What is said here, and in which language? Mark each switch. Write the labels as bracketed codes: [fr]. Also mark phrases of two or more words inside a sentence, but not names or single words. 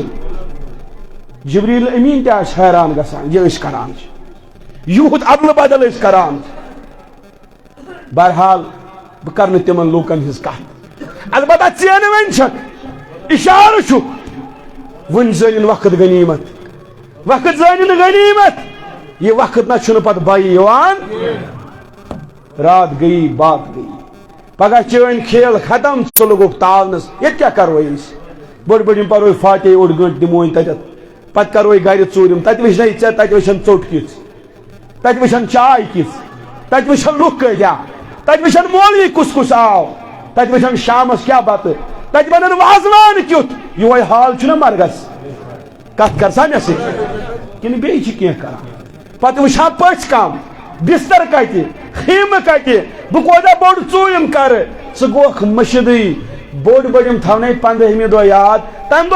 [ks] جبریل امین تہ آسہِ حیران گژھان یہ أسۍ کران چھ، یوٗت ادلہٕ بدل أسۍ کران چھ. بہرحال بہٕ کرٕ نہٕ تِمن لوٗکن ہٕنٛز کتھ، البتہ ژےٚ نہٕ وۄنۍ چھکھ اِشارٕ چھُکھ وۄنۍ زٲنِن وقت غنیمت وقت زٲنِن غنیمت یہ وقت نہ چھُنہٕ پتہٕ بایہِ یِوان [ur] رات گئی بات گئی [ks] پگہ چٲنۍ [ur] کھیل ختم [ks] ژٕ لوگُکھ تاونس ییٚتہِ کیٛاہ کرو أسۍ بٔڑ بٔڑ یِم پرو فاتحے اوٚڑ گٲنٛٹہٕ دِموے تتٮ۪تھ پتہٕ کرو گرِ ژوٗرِم تتہِ وٕچھنے ژےٚ تتہِ وٕچھن ژوٚٹ کِژھ تتہِ وٕچھن چاے کِژھ تتہِ وٕچھن لُکھ کۭتیاہ تتہِ وٕچھن مولوی کُس کُس آو تتہِ وٕچھن شامس کیٛاہ بتہٕ تتہِ ونن وازوان کیُتھ یِہوے حال چھُنہ مرگس کتھ کر سا مےٚ سۭتۍ کِنہٕ بیٚیہِ چھِ کینٛہہ کران پتہٕ وٕچھان پٔژھۍ کم بستر کتہِ خیمہٕ کتہِ بہٕ کوتاہ بوٚڑ ژوٗرِم کرٕ ژٕ گوکھ مٔشِدٕے بوٚڑ بٔڑ یِم تھاونَے 15ہمہِ دۄہ یاد تمہِ دۄہ